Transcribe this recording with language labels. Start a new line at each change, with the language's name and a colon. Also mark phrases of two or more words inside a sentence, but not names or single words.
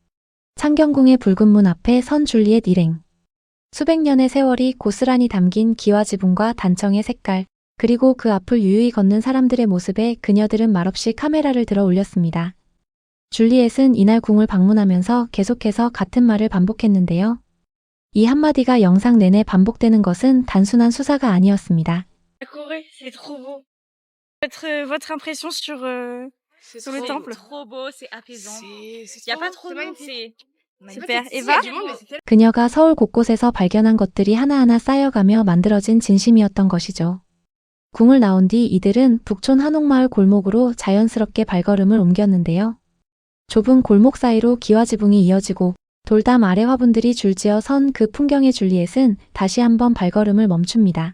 Korean: 창경궁의 붉은 문 앞에 선 줄리엣 일행. 수백 년의 세월이 고스란히 담긴 기와 지붕과 단청의 색깔, 그리고 그 앞을 유유히 걷는 사람들의 모습에 그녀들은 말없이 카메라를 들어 올렸습니다. 줄리엣은 이날 궁을 방문하면서 계속해서 같은 말을 반복했는데요. 이 한마디가 영상 내내 반복되는 것은 단순한 수사가 아니었습니다.
French: La Corée, c'est trop beau. Votre impression sur le temple. Trop beau, c'est apaisant. Il y a pas trop de monde, c'est Super. Eva?
Korean: 그녀가 서울 곳곳에서 발견한 것들이 하나하나 쌓여가며 만들어진 진심이었던 것이죠. 궁을 나온 뒤 이들은 북촌 한옥마을 골목으로 자연스럽게 발걸음을 옮겼는데요. 좁은 골목 사이로 기와 지붕이 이어지고 돌담 아래 화분들이 줄지어 선 그 풍경의 줄리엣은 다시 한번 발걸음을 멈춥니다.